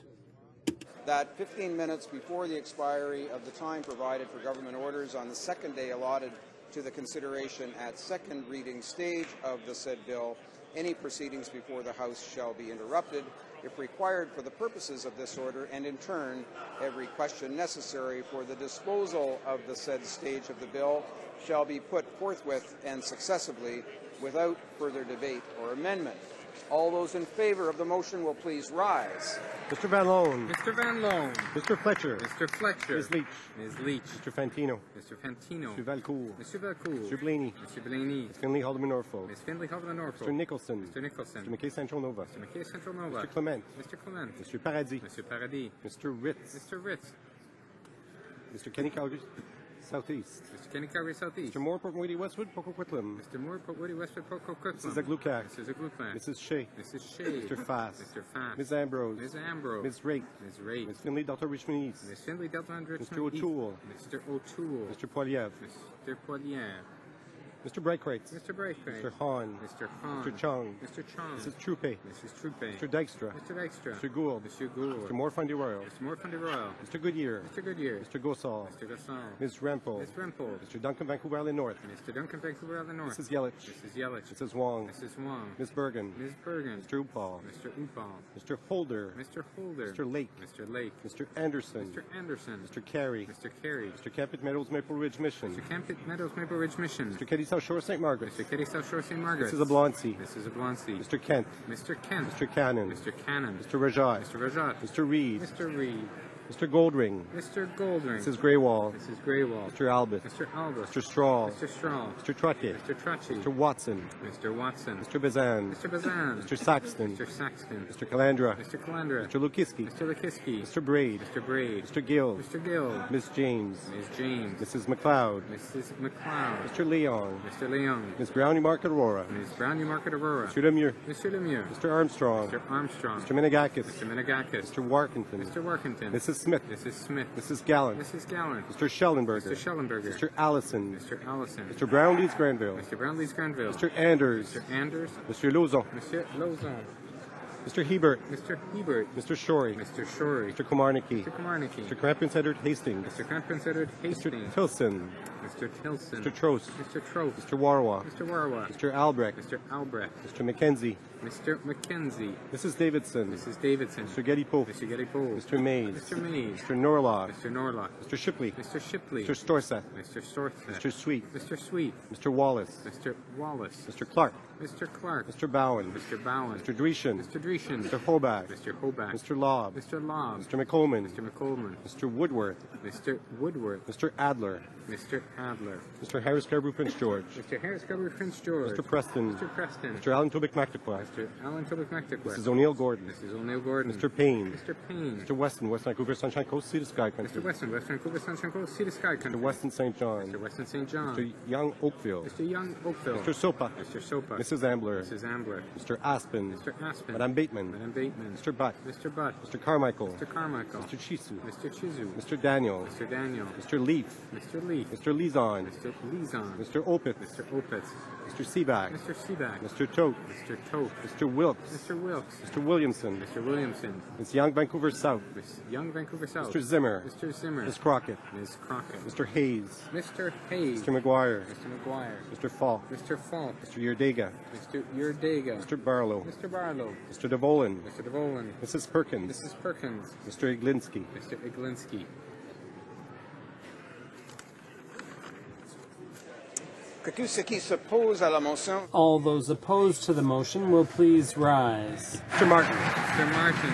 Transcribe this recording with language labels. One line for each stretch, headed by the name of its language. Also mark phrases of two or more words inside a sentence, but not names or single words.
English: that 15 minutes before the expiry of the time provided for government orders on the second day allotted to the consideration at second reading stage of the said bill, any proceedings before the House shall be interrupted if required for the purposes of this order, and in turn, every question necessary for the disposal of the said stage of the bill shall be put forthwith and successively without further debate or amendment. All those in favor of the motion will please rise. Mr. Van Loan. Mr. Van Loan. Mr. Fletcher. Mr. Fletcher. Ms. Leach. Ms. Leach. Mr. Fantino. Mr. Fantino. Mr. Valcourt. Mr. Valcourt. Mr. Blaney. Mr. Blaney. Ms. Finley Haldeman Norfolk. Ms. Finley Haldeman Norfolk. Mr. Nicholson. Mr. Nicholson. Mr. McKay Central Nova. Mr. McKay Central Nova. Mr. Clement. Mr. Clement. Mr. Paradis. Mr. Paradis. Mr. Ritz. Mr. Ritz. Mr. Kenny Calgary Southeast. Mr. Kenny Calgary Southeast. Mr. Moore, Port Moody, Westwood, Poco Quitlam. Mr. Moore, Port Moody, Westwood, Poco Quitlam. Mrs. Aglukac. Mrs. Aglukac. Mrs. Shea. Mrs. Shea. Mr. Fass. Mr. Fass. Ms. Ambrose. Ms. Ambrose. Ms. Raitt. Ms. Raitt. Ms. Finley, Dr. Richmond East. Ms. Finley, Delta Richmond Mr. O'Toole. East. Mr. O'Toole. Mr. Poiliev. Mr. Poilier. Mr. Brightcrate. Mr. Brightcrate. Mr. Hahn. Mr. Hahn. Mr. Chung. Mr. Chung. Mrs. Troupe. Mrs. Troupe. Mr. Dykstra. Mr. Dykstra. Mr. Gould. Mr. Gould. Mr. Morfundy Royal. Mr. Morfundy Royal. Mr. Goodyear. Mr. Goodyear. Mr. Gosal. Mr. Gassal. Ms. Rempel. Ms. Rempel. Mr. Duncan Vancouver Island North. Mr. Duncan Vancouver Island North. Mrs. Yelich. Mrs. Yelich. Mrs. Wong. Mrs. Wong. Ms. Bergen. Ms. Bergen. Mr. Upal. Mr. Upal. Mr. Holder. Mr. Holder. Mr. Lake. Mr. Lake. Mr. Anderson. Mr. Anderson. Mr. Carey. Mr. Carey. Mr. Campbell Meadows Maple Ridge Mission. Mr. Campbell Meadows Maple Ridge Mission. Mr. Keddy South Shore St. Margaret. Mr. Keddy South Shore St. Margaret. Mrs. Abloncy. Mrs. Abloncy. Mr. Kent. Mr. Kent. Mr. Cannon. Mr. Cannon. Mr. Rajat. Mr. Rajat. Mr. Reed. Mr. Reed. Mr. Goldring. Mr. Goldring. Mrs. Greywall. Mrs. Greywall. Mr. Albert. Mr. Albert. Mr. Straw. Mr. Straw. Mr. Trottier. Mr. Trottier. Mr. Watson. Mr. Watson. Mr. Bazan. Mr. Bazan. Mr. Saxton. Mr. Saxton. Mr. Calandra. Mr. Calandra. Mr. Lukiski. Mr. Lukiski. Mr. Braid. Mr. Braid. Mr. Gill. Mr. Gill. Miss James. Ms. James. Mrs. McLeod. Mrs. McLeod. Mr. Leon. Mr. Leon. Miss Brownie Market Aurora. Ms. Brownie Market Aurora. Mr. Lemieux. Mr. Lemieux. Mr. Armstrong. Mr. Armstrong. Mr. Menegakis. Mr. Menegakis. Mr. Warkington. Mr. Warkington. Mrs. Smith. Mrs. Smith. Mrs. Gallant. Mrs. Gallant. Mr. Schellenberger. Mr. Schellenberger. Mr. Allison. Mr. Allison. Mr. Brownlees Granville. Mr. Brownlees Granville. Mr. Anders. Mr. Anders. Mr. Lozon. Mr. Lozon. Mr. Hebert. Mr. Hebert. Mr. Shorey. Mr. Shorey. Mr. Komarnicki. Mr. Komarnicki. Mr. Crampton Edward Hastings. Mr. Crampton Edward Hastings. Mr. Tilson. Mr. Tilson. Mr. Trost. Mr. Trost. Mr. Warwa. Mr. Warwa. Mr. Albrecht. Mr. Albrecht. Mr. McKenzie. Mr. McKenzie. Mrs. Davidson. Mrs. Davidson. Mr. Getty-Pope. Mr. Getty-Pope. Mr. Mays. Mr. Mays. Mr. Norlock. Mr. Norlock. Mr. Shipley. Mr. Shipley. Mr. Storseth. Mr. Storseth. Mr. Sweet. Mr. Sweet. Mr. Wallace. Mr. Wallace. Mr. Clark. Mr. Clark. Mr. Bowen. Mr. Bowen. Mr. Dreeshen. Mr. Dreeshen. Mr. Hobach. Mr. Hobach. Mr. Lobb. Mr. Lobb. Mr. McColman. Mr. McColman. Mr. Woodworth. Mr. Woodworth. Mr. Adler. Mr. Adler. Mr. Harris Scarborough Prince George. Mr. Harris Scarborough Prince George. Mr. Preston. Mr. Preston. Mr. Alan Tobic McNaquah. Mr. Alan Tobic McNaquah. Mrs. O'Neill Gordon. Mrs. O'Neill Gordon. Mr. Payne. Mr. Payne. Mr. Weston, West Vancouver, Sunshine Coast, Sea to Sky Country. Mr. Weston, West Vancouver, Sunshine Coast, Sea to Sky Country. Mr. Weston St. John. Mr. Weston St. John. Mr. Young Oakville. Mr. Young Oakville. Mr. Sopa. Mr. Sopa. Mrs. Ambler. Mrs. Ambler. Mr. Aspen. Mr. Aspen. Madame Bateman. Madame Bateman. Mr. Butt. Mr. Butt. Mr. Carmichael. Mr. Carmichael. Mr. Chisu. Mr. Chizu. Mr. Daniel. Mr. Daniel. Mr. Leaf. Mr. Leaf. Mr. Lizon. Mr. Lizon. Mr. Opitz. Mr. Opitz. Mr. Seaback. Mr. Seaback. Mr. Tote. Mr. Tote. Mr. Wilkes. Mr. Wilkes. Mr. Williamson. Mr. Williamson. Miss Young Vancouver South. Miss Young Vancouver South. Mr. Zimmer. Mr. Zimmer. Miss Crockett. Ms. Crockett. Mr. Hayes. Mr. Hayes. Mr. McGuire. Mr. McGuire. Mr. Falk. Mr. Falk. Mr. Yerdega. Mr. Yerdega. Mr. Barlow. Mr. Barlow. Mr. DeVolen. Mr. DeVolen. Mrs. Perkins. Mrs. Perkins. Mr. Iglinski. Mr. Iglinski. All those opposed to the motion will please rise. Mr. Martin. Mr. Martin.